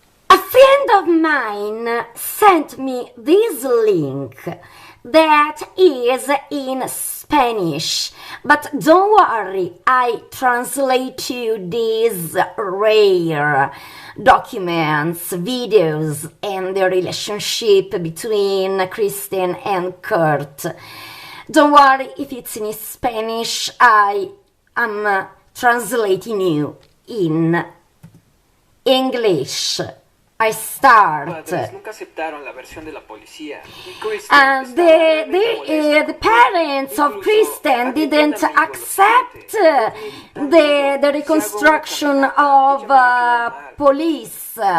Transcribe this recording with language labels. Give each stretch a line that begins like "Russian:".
English: A friend of mine sent me this link that is in Spanish, but don't worry, I translate you these rare documents, videos, and the relationship between Kristen and Kurt. Don't worry if it's in Spanish, I am translating you in English. I start.
Spanish: Nunca aceptaron la versión de la policía.
English: The parents of Kristen didn't accept the reconstruction of police.